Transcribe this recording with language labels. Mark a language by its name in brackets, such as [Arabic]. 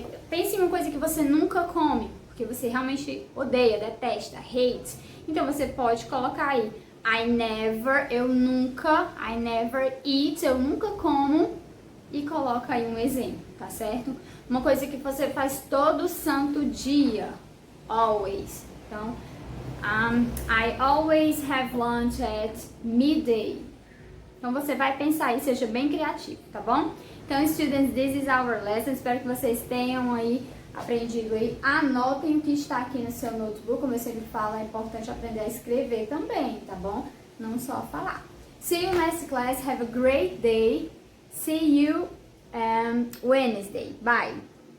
[Portuguese] Pense em uma coisa que você nunca come, porque você realmente odeia, detesta, hate. Então, você pode colocar aí, [English] I never, [Portuguese] eu nunca. [English] I never eat, [Portuguese] eu nunca como. E coloca aí um exemplo, tá certo? Uma coisa que você faz todo santo dia. [English] Always. [Portuguese] Então, [English] I always have lunch at midday. [Portuguese] Então, você vai pensar aí, seja bem criativo, tá bom? Então, [English] students, this is our lesson. [Portuguese] Espero que vocês tenham aí aprendido aí. Anotem o que está aqui no seu notebook. Como eu sempre falo, é importante aprender a escrever também, tá bom? Não só falar. [English] See you next class. Have a great day. See you Wednesday. Bye.